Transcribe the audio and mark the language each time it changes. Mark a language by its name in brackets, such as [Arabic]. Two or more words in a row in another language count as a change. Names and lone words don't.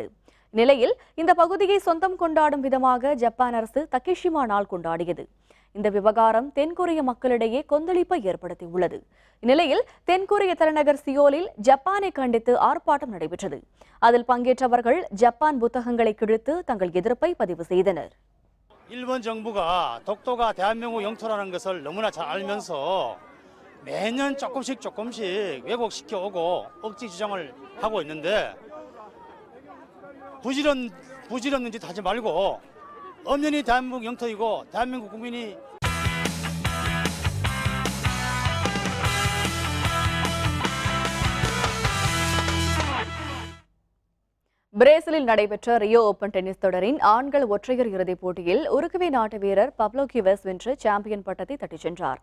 [Tamil] நிலையில் இந்த பகுதியை சொந்தம் கொண்டாடும் விதமாக ஜப்பான் அரசு தக்கேஷிமா நாள் கொண்டாடியது. இந்த விவகாரம் தென்கொரிய மக்களிடையே கொந்தளிப்பை ஏற்படுத்தியுள்ளது. இந்நிலையில் தென்கொரிய தலைநகர் சியோலில் ஜப்பானை கண்டித்து ஆர்ப்பாட்டம் நடைபெற்றது. அதில் பங்கேற்றவர்கள் ஜப்பான் புத்தகங்களை கிழித்து தங்கள் எதிர்ப்பை பதிவு செய்தனர். [Korean] 일본 정부가 독도가 대한민국 영토라는 것을 너무나 잘 알면서 매년 조금씩 왜곡시켜오고 억지 주장을 하고 있는데 부질없는 짓 하지 말고 엄연히 대한민국 영토이고 대한민국 국민이 [Tamil] பிரேசிலில் நடைபெற்ற ரியோ ஓபன் டென்னிஸ் தொடரின் ஆண்கள் ஒற்றையர் இறுதிப் போட்டியில் உருகுவே நாட்டு வீரர் பப்லோ கிவஸ் வென்று சாம்பியன் பட்டத்தை தட்டிச் சென்றார்.